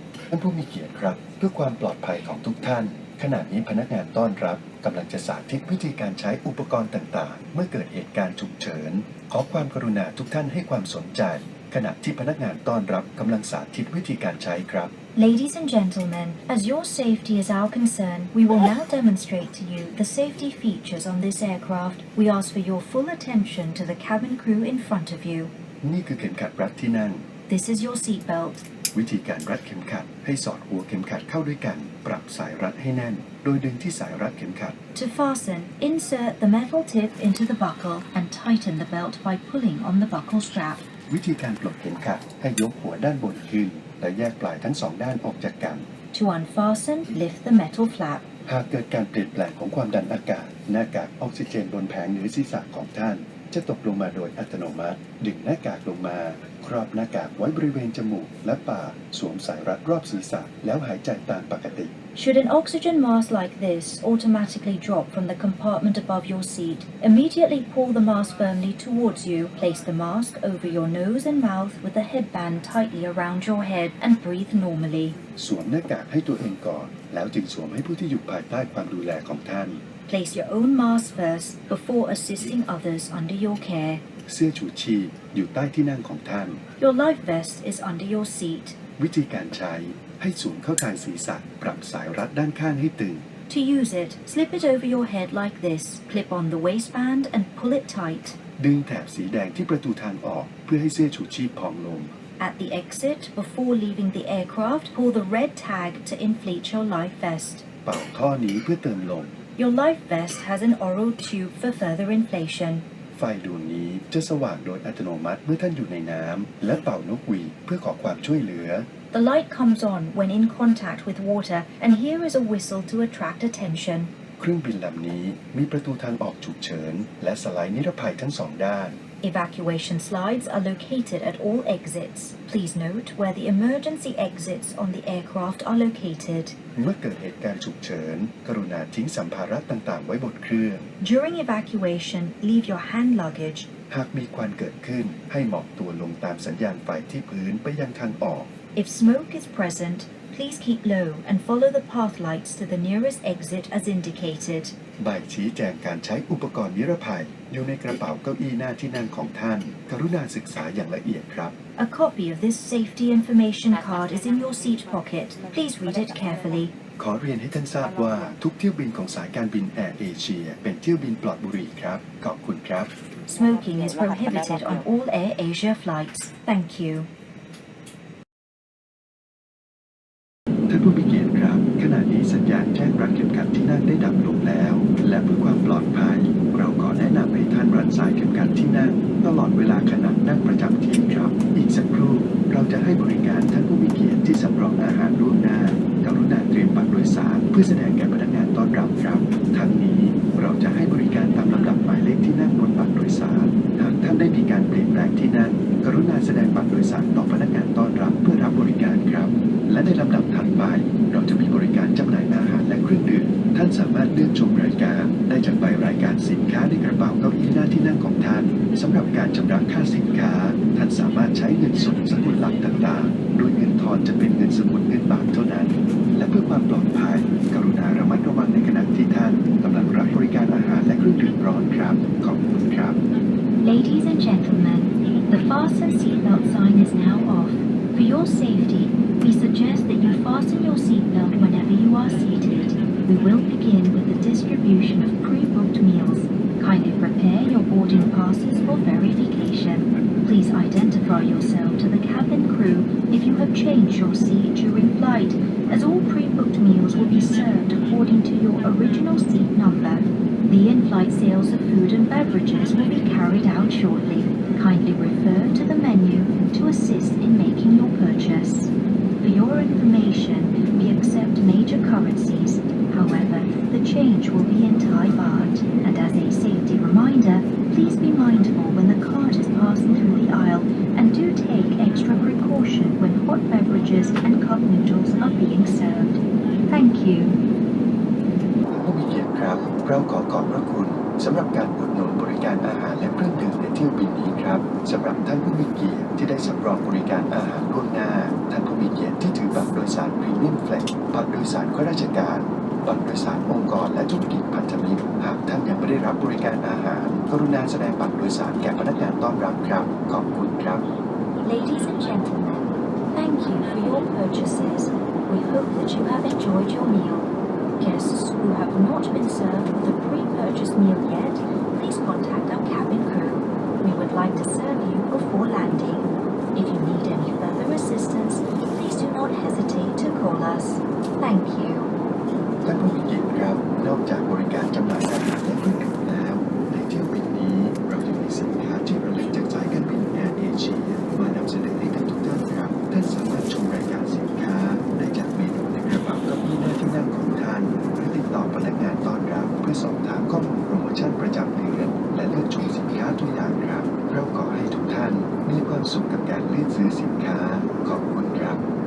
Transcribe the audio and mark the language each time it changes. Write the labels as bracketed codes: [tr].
[th] ท่านผู้มีเกียรติครับเพื่อความปลอดภัยของทุกท่านขณะนี้พนักงานต้อนรับกำลังจะสาธิตวิธีการใช้อุปกรณ์ต่างๆเมื่อเกิดเหตุการณ์ฉุกเฉินขอความกรุณาทุกท่านให้ความสนใจขณะที่พนักงานต้อนรับกำลังสาธิตวิธีการใช้ครับ [en] Ladies and gentlemen, as your safety is our concern, we will now demonstrate to you the safety features on this aircraft. We ask for your full attention to the cabin crew in front of you. [th] นี่คือเข็มขัดรัดที่นั่ง [en] This is your seatbelt. [th] วิธีการรัดเข็มขัดให้สอดหัวเข็มขัดเข้าด้วยกันปรับสายรัดให้แน่นโดยดึงที่สายรัดเข็มขัด [en] To fasten, insert the metal tip into the buckle and tighten the belt by pulling on the buckle strap. [th] วิธีการปลดเข็มขัดให้ยกหัวด้านบนขึ้นและแยกปลายทั้งสองด้านออกจากกัน [en] To unfasten, lift the metal flap. [th] หากเกิดการเปลี่ยนแปลงของความดันอากาศหน้ากากออกซิเจนบนแผงเหนือศีรษะของท่านจะตกลงมาโดยอัตโนมัติดึงหน้ากากลงมาครอบหน้ากากไว้บริเวณจมูกและปากสวมสายรัดรอบศีรษะแล้วหายใจตามปกติ [en] Should an oxygen mask like this automatically drop from the compartment above your seat, immediately pull the mask firmly towards you, place the mask over your nose and mouth with the headband tightly around your head and breathe normally. [th] สวมหน้ากากให้ตัวเองก่อนแล้วจึงสวมให้ผู้ที่อยู่ภายใต้ความดูแลของท่าน [en] Place your own mask first before assisting others under your care. [th] เสื้อชูชีพอยู่ใต้ที่นั่งของท่าน [en] Your life vest is under your seat. [th] วิธีการใช้ให้สวมเข้าทางศีรษะปรับสายรัดด้านข้างให้ตึง [en] To use it, slip it over your head like this, clip on the waistband and pull it tight. [th] ดึงแถบสีแดงที่ประตูทางออกเพื่อให้เสื้อชูชีพพองลง [en] At the exit, before leaving the aircraft, pull the red tag to inflate your life vest. [th] เป่าท่อนี้เพื่อเติมลม [en] Your life vest has an oral tube for further inflation. [th] ไฟดวงนี้จะสว่างโดยอัตโนมัติเมื่อท่านอยู่ในน้ำและเป่านกหวีดเพื่อขอความช่วยเหลือ [en] The light comes on when in contact with water, and here is a whistle to attract attention. [th] เครื่องบินลำนี้มีประตูทางออกฉุกเฉินและสไลด์นิรภัยทั้งสองด้าน [en] Evacuation slides are located at all exits. Please note where the emergency exits on the aircraft are located. [th] เมื่อเกิดเหตุการณ์ฉุกเฉินกรุณาทิ้งสัมภาระต่างๆไว้บนเครื่อง [en] During evacuation, leave your hand luggage. [th] หากมีควันเกิดขึ้นให้หมอบตัวลงตามสัญญาณไฟที่พื้นไปยังทางออก [en] If smoke is present, please keep low and follow the path lights to the nearest exit as indicated. [th] ใบชี้แจงการใช้อุปกรณ์นิรภัยอยู่ในกระเป๋าเก้าอี้หน้าที่นั่งของท่านกรุณาศึกษาอย่างละเอียดครับ [en] A copy of this safety information card is in your seat pocket. Please read it carefully. [th] ขอเรียนให้ท่านทราบว่าทุกเที่ยวบินของสายการบินแอร์เอเชียเป็นเที่ยวบินปลอดบุหรี่ครับขอบคุณครับ [en] Smoking is prohibited on all Air Asia flights. Thank you. [th] ท่านผู้มีเกียรติครับขณะนี้สัญญาณแจ้งรัดเข็มขัดที่นั่งได้ดับลงแล้ว และเพื่อความปลอดภัย เราขอแนะนำให้ท่านรัดสายเข็มขัดที่นั่งตลอดเวลาขณะนั่งประจำที่ครับอีกสักครู่เราจะให้บริการท่านผู้มีเกียรติที่สำรองอาหารล่วงหน้า กรุณาเตรียมบัตรโดยสารเพื่อแสดงแก่พนักงานต้อนรับครับทั้งนี้เราจะให้บริการตามลำดับหมายเลขที่นั่งบนบัตรโดยสารหากท่านได้มีการเปลี่ยนแปลงที่นั่งกรุณาแสดงบัตรโดยสารต่อพนักงานต้อนรับเพื่อรับบริการครับและในลำดับถัดไป เราจะมีบริการจำหน่ายอาหารและเครื่องดื่มท่านสามารถเลือกชมรายการได้จากใบรายการสินค้าในกระเป๋าเก้าอี้หน้าที่นั่งของท่านสำหรับการชำระค่าสินค้าท่านสามารถใช้เงินสดสกุลหลักต่างๆโดยเงินทอนจะเป็นเงินสกุลเงินบาทเท่านั้นและเพื่อความปลอดภัยกรุณาระมัดระวังในขณะที่ท่านกำลังรับบริการอาหารและเครื่องดื่มร้อนครับขอบคุณครับ [en] Ladies and gentlemen, the fasten seatbelt sign is now off. For your safety, we suggest that you fasten your seatbelt whenever you are seated. We will begin with the distribution of pre-booked meals. Kindly prepare your boarding passes for verification. Please identify yourself to the cabin crew if you have changed your seat during flight, as all pre-booked meals will be served according to your original seat number. The in-flight sales of food and beverages will be carried out shortly. Kindly refer to the menu to assist in making your purchase. For your information, we accept major currencies. However, the change will be in Thai baht. And as a safety reminder, please be mindful when the cart is passing through the aisle and do take extra precaution when hot beverages and cup noodles are being served. Thank you. [th] ผู้มีเกียรติครับเราขอบพระคุณสำหรับการอุดหนุนบริการอาหารและเครื่องดื่มในเที่ยวบินนี้ครับสำหรับท่านผู้มีเกียรติที่ได้สำรองบริการอาหารล่วงหน้าท่านผู้มีเกียรติที่ถือบัตรโดยสารพรีเมียมเฟลกบัตรโดยสารข้าราชการบัตรโดยสารองค์กรและธุรกิจพันธมิตรหากท่านยังไม่ได้รับบริการอาหารกรุณาแสดงบัตรโดยสารแก่พนักงานต้อนรับครับขอบคุณครับ [en] Ladies and gentlemen, thank you for your purchases. We hope that you have enjoyed your meal. Guests who have not been served with a pre-purchased meal yet, please contact our cabin crew. We would like to serve you before landing. If you need any further assistance, please do not hesitate to call us. Thank you. [th] ท่านผู้มีเกียรติครับนอกจากบริการจำหน่ายอาหารและเครื่องดื่มแล้วในเที่ยวบินนี้เรายังมีสินค้าที่ระลึกจากสายการบินแอร์เอเชียมานำเสนอให้กับทุกท่านครับท่านสามารถชมรายการสินค้าได้จากเมนูในกระเป๋าเก้าอี้หน้าที่นั่งของท่านหรือติดต่อพนักงานต้อนรับเพื่อสอบถามข้อมูลโปรโมชั่นประจำเดือนและเลือกชมสินค้าตัวอย่างครับเราขอให้ทุกท่านมีความสุขกับการเลือกซื้อสินค้าขอบคุณครับ